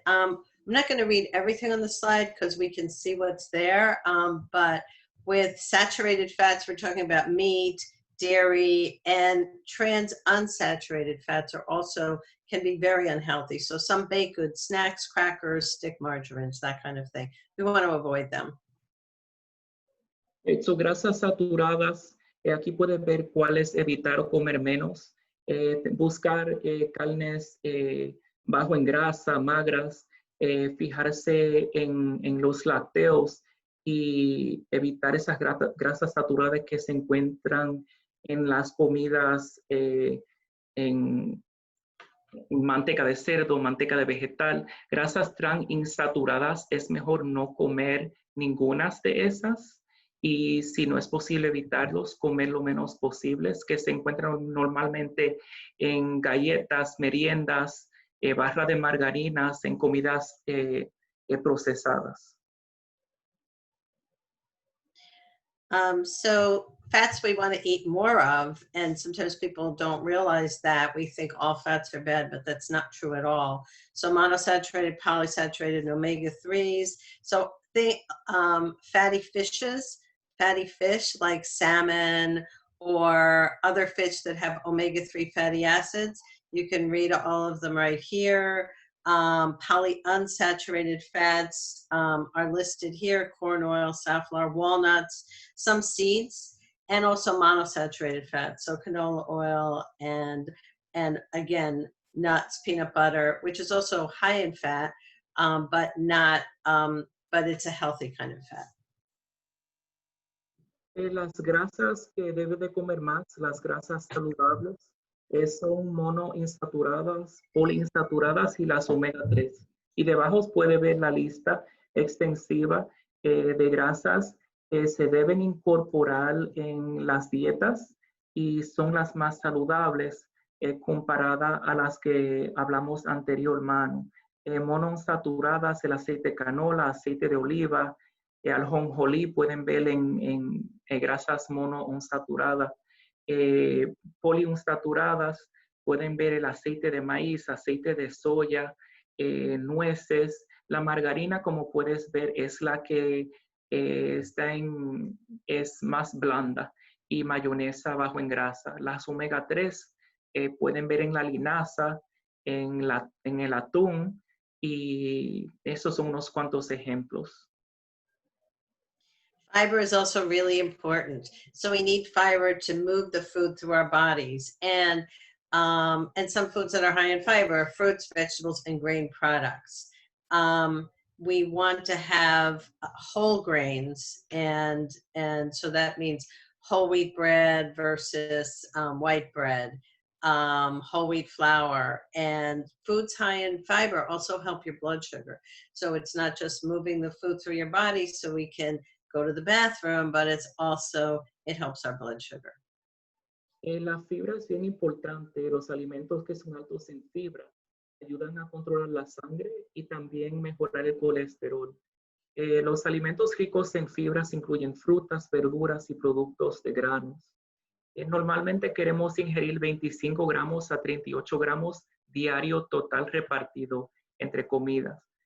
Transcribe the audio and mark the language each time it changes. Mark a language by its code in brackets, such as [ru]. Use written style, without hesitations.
[en] I'm not going to read everything on the slide because we can see what's there. But with saturated fats, we're talking about meat, dairy, and trans unsaturated fats are also can be very unhealthy. So some baked goods, snacks, crackers, stick margarines, that kind of thing. We want to avoid them. [es] So grasas saturadas, aquí puedes ver cuáles evitar o comer menos. Buscar carnes bajo en grasa, magras, fijarse en los lácteos y evitar esas grasas saturadas que se encuentran en las comidas en manteca de cerdo, manteca de vegetal. Grasas trans insaturadas es mejor no comer ninguna de esas. Y si no es posible evitarlos, comer lo menos posible, que se encuentran normalmente en galletas, meriendas, barra de margarinas, en comidas procesadas. [en] So fats we want to eat more of, and sometimes people don't realize that. We think all fats are bad, but that's not true at all. So monosaturated, polysaturated, and omega-3s. So the fatty fish like salmon or other fish that have omega-3 fatty acids. You can read all of them right here. Polyunsaturated fats are listed here: corn oil, safflower, walnuts, some seeds, and also monosaturated fats, so canola oil and again nuts, peanut butter, which is also high in fat, but it's a healthy kind of fat. [es] Las grasas que debe de comer más, las grasas saludables, son monoinsaturadas, poliinsaturadas y las omega 3. Y debajo puede ver la lista extensiva de grasas que se deben incorporar en las dietas y son las más saludables comparadas a las que hablamos anteriormente. Monoinsaturadas, el aceite de canola, aceite de oliva, ajonjolí, pueden ver en grasas monoinsaturadas. Poliinsaturadas, pueden ver el aceite de maíz, aceite de soya, nueces. La margarina, como puedes ver, es la que es más blanda, y mayonesa bajo en grasa. Las omega 3 pueden ver en la linaza, en el atún, y esos son unos cuantos ejemplos. [en] Fiber is also really important. So we need fiber to move the food through our bodies. And some foods that are high in fiber are fruits, vegetables, and grain products. We want to have whole grains, and so that means whole wheat bread versus white bread, whole wheat flour, and foods high in fiber also help your blood sugar. So it's not just moving the food through your body so we can go to the bathroom, but it helps our blood sugar. [es] La fibra es bien importante. Los alimentos que son altos en fibra ayudan a controlar la sangre y también mejorar el colesterol. Los alimentos ricos en fibras incluyen frutas, verduras y productos de granos. Normalmente queremos ingerir 25 gramos a 38 gramos diario total repartido entre comidas.